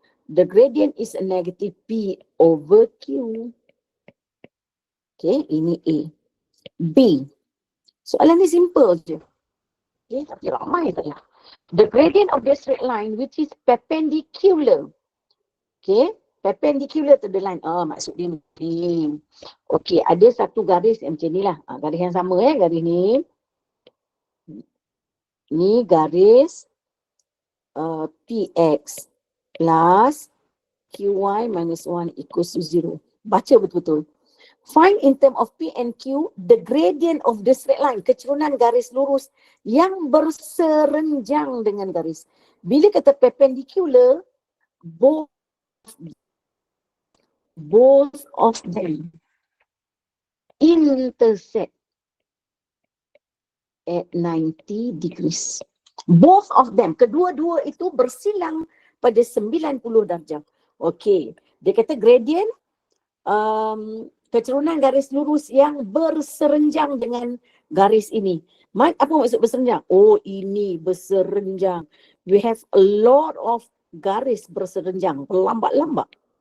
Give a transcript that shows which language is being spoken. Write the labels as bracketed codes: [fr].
[en] The gradient is a negative P over Q. [ms] Okay, ini A. B. Soalan ni simple je. Okay, tapi ramai tak lah. [en] The gradient of the straight line which is perpendicular. Okay, perpendicular to the line. [ms] Maksud dia ni. Okay, ada satu garis yang macam ni lah. Garis yang sama garis ni. Ni garis PX plus QY minus 1 [en] equals to [ms] 0. Baca betul-betul. [en] Find in term of P and Q the gradient of the straight line. [ms] Kecerunan garis lurus yang berserenjang dengan garis. [en] Bila kata perpendicular, both of them intersect at 90 degrees. Both of them, [ms] kedua-dua itu bersilang pada 90 darjah. Okey, dia kata gradient kecerunan garis lurus yang berserenjang dengan garis ini. Apa maksud berserenjang? Oh, ini berserenjang. [en] We have a lot of [ms] garis berserenjang, lambat-lambat.